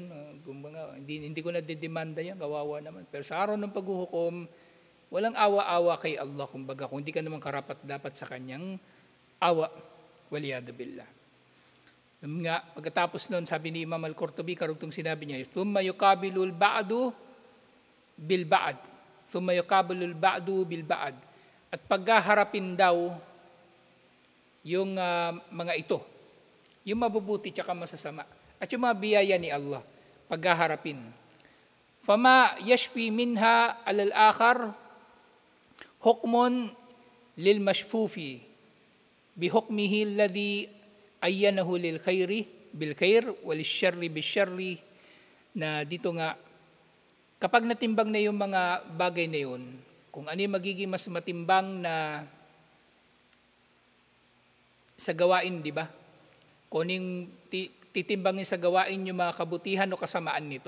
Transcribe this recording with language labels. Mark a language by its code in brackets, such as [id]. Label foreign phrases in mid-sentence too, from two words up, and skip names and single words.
[tl] Kumbaga, hindi ko na didemanda yan, kawawa naman. Pero sa araw ng paghuhukom, walang awa-awa kay Allah. Kumbaga, kung hindi ka naman karapat dapat sa kanyang awa, [ar] والعياذ بالله. [tl] Nga, pagkatapos nun, sabi ni Imam Al-Qurtubi, karugtong sinabi niya, [ar] ثم يقابل البعض بالبعض. ثم يقابل البعض بالبعض. [tl] At paghaharapin daw yung mga ito, yung mabubuti tsaka masasama, at yung mga biyaya ni Allah, paghaharapin. [ar] فما يشفي منها على الآخر حكم للمشفوف بحكمه الذي عينه للخير بالخير والشر بالشر, [tl] na dito nga kapag natimbang na yung mga bagay na yun, kung ano yung magiging mas matimbang na sa gawain, di ba? Kung yung titimbangin sa gawain yung mga kabutihan o kasamaan nito.